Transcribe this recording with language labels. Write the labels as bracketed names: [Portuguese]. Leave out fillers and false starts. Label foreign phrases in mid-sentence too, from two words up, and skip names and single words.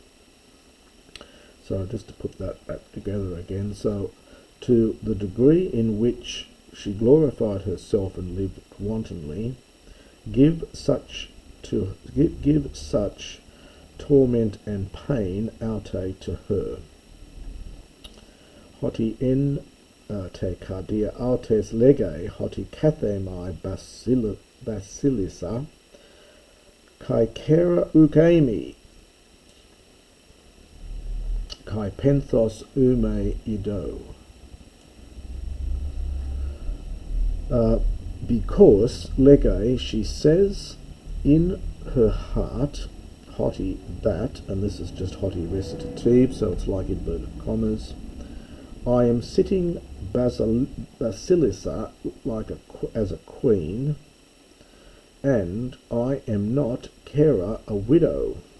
[English] So just to put that back together again, so to the degree in which she glorified herself and lived wantonly, give such torment and pain aute to her. [Greek] Ὅτι ἐν τῇ καρδίᾳ αὐτῆς λέγει, ὅτι κάθημαι βασίλισσα, καὶ χήρα οὐκ εἰμί, καὶ πένθος οὐ μὴ ἴδω. [English] Because lege, she says in her heart, hoti that, and this is just hoti recitative, so it's like inverted commas, I am sitting basilisa as a queen, and I am not kera, a widow,